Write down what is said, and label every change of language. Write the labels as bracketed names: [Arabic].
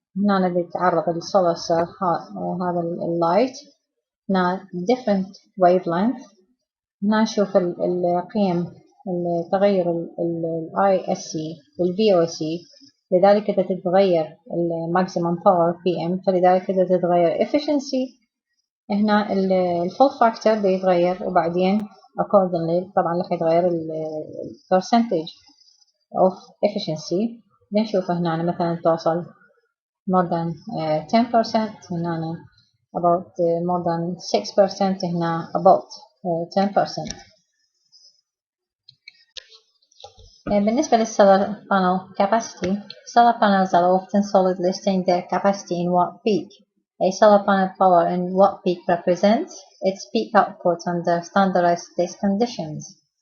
[Arabic] هنا بيتعرض للسولار سيل هذا اللايت. هنا [English] different wavelength. [Arabic] هنا نشوف القيم التغير ال ISC وال VOC. لذلك إذا تتغير ال maximum power PM فلذلك إذا تتغير efficiency هنا ال full factor بيتغير وبعدين accordingly طبعا راح يتغير ال [English] percentage of efficiency. [Arabic] نشوف هنا مثلا توصل [English] more than 10%. [Arabic] هنا [English] about more than 6%, [Arabic] هنا [English] about 10%. [Arabic] بالنسبة لل [English] solar panel capacity, solar panels are often solid, listing their capacity in watt peak. A solar panel power in watt peak represents its peak output under standardized test conditions.